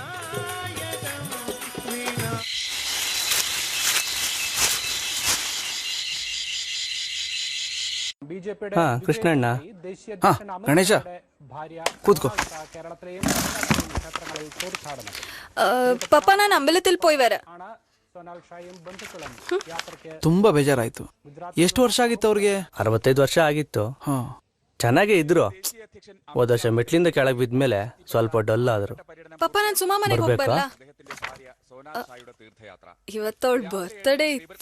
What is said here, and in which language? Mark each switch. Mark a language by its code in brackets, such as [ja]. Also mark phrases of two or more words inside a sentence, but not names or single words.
[kn] ಹಾ ಕೃಷ್ಣಣ್ಣ. ಹಾ ಗಣೇಶ ಕೂತ್ಕೋ. ಪಪ್ಪ ನಾನು [ml] ಅಂಬಲത്തിൽ പോയി വരാം. [kn] ತುಂಬಾ ಬೇಜಾರಾಯ್ತು. ಎಷ್ಟು ವರ್ಷ ಆಗಿತ್ತು ಅವ್ರಿಗೆ? 65 ವರ್ಷ ಆಗಿತ್ತು. ಚೆನ್ನಾಗೇ ಇದ್ರು. ಹೋದ ವರ್ಷ ಮೆಟ್ಲಿಂದ ಕೆಳಗೆ ಬಿದ್ಮೇಲೆ ಸ್ವಲ್ಪ ಡಲ್ ಆದ್ರು. ಪಪ್ಪ ನಾನು ಸುಮಾ ಮನೆಗೆ ಹೋಗ್ಬರ್ಲಾ? ಇವತ್ತವಳ ಬರ್ತ್ಡೇ ಇತ್ತು.